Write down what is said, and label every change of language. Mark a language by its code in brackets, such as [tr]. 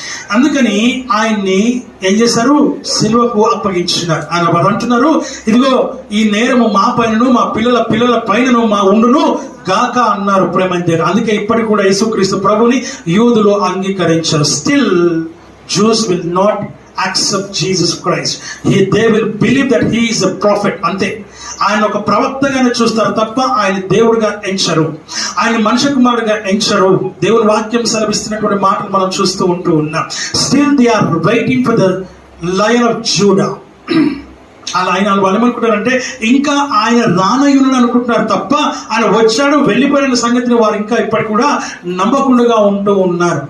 [te] అందుకని ఆయన్ని ఏం చేశారు? సిలువకు అప్పగించినారు. ఆయన వారు అంటున్నారు, ఇదిగో ఈ నేరము మా పైనను, మా పిల్లల పైనను మా ఉండును గాక అన్నారు ప్రేమంతేరు. అందుకే ఇప్పటికి కూడా యేసుక్రీస్తు ప్రభుని యూదులు అంగీకరించారు. [en] Still Jews will not accept Jesus Christ. They will believe that he is a prophet. [te] అంతే. ఆయన ఒక ప్రవక్తగానే చూస్తారు తప్ప ఆయన దేవుడిగా ఎంచరు, ఆయన మనుష్య కుమారుడిగా ఎంచరు. దేవుని వాక్యం సెలవిస్తున్నటువంటి మాటలు మనం చూస్తూ ఉంటూ ఉన్నాం. [en] Still they are waiting for the lion of Judah. [te] అలా ఆయన వాళ్ళు ఏమనుకుంటారంటే ఇంకా ఆయన రానయ్యును అనుకుంటున్నారు తప్ప ఆయన వచ్చాడు వెళ్ళిపోయిన సంగతిని వారు ఇంకా ఇప్పటికి కూడా నమ్మకుండా ఉంటూ ఉన్నారు.